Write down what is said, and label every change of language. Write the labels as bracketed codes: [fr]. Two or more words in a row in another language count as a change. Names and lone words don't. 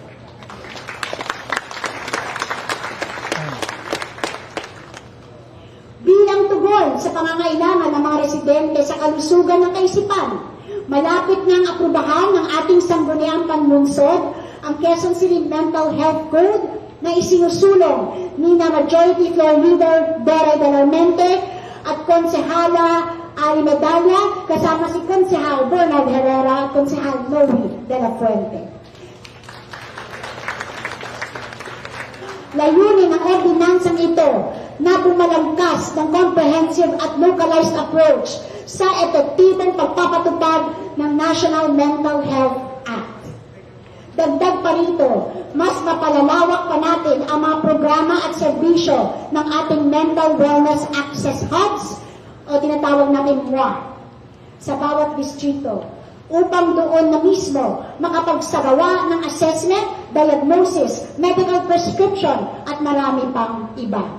[tl] Bilang tugon sa pangangailangan ng mga residente sa kalusugan ng kaisipan, malapit nang aprubahan ng ating sangguniang panlungsod ang Quezon City Mental Health Code na isinusulong ni na Majority Floor Leader Dora Dalarmente at Konsehala Ali Medalla kasama si Konsehal Bernard Herrera at Konsehal Noe de la Fuente. Layunin ng ordinansang ito na bumalangkas ng comprehensive at [en] localized approach [tl] sa epektibong pagpapatupad ng National Mental Health Act. Dagdag pa rito, mas mapalalawak pa natin ang mga programa at at serbisyo ng ating Mental Wellness Access Hubs o tinatawag natin MWA sa bawat distrito upang doon na mismo makapagsagawa ng assessment, diagnosis, [en] medical prescription [tl] at marami pang iba.